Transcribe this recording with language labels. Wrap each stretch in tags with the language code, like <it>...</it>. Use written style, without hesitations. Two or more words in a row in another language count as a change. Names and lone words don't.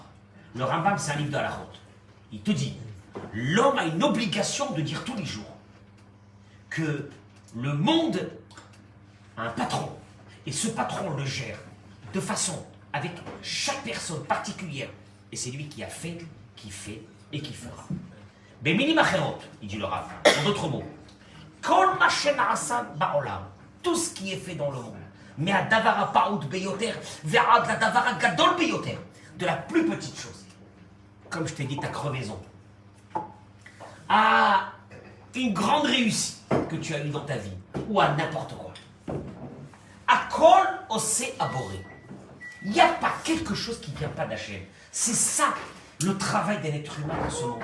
<fr>Le Rambam c'est un livre de Halachot. Il te dit, l'homme a une obligation de dire tous les jours que le monde a un patron. Et ce patron le gère de façon avec chaque personne particulière. Et c'est lui qui a fait, qui fait et qui fera.</fr> <he>במיני מחשבות,</he> <fr>il dit le Rav. En d'autres mots,</fr> <he>כל מה שנעשה בעולם,</he> <fr>tout ce qui est fait dans le monde, mais à</fr> <he>דבר פעוט ביותר ועד לדבר גדול ביותר,</he> <fr>de la plus petite chose, comme je t'ai dit, ta crevaison, à une grande réussite que tu as eue dans ta vie, ou à n'importe quoi.</fr> <he>הכל עושה הבורא.</he> <fr>Il n'y a pas quelque chose qui ne vient pas d'Hachem. C'est ça le travail d'un être humain dans ce monde.</fr>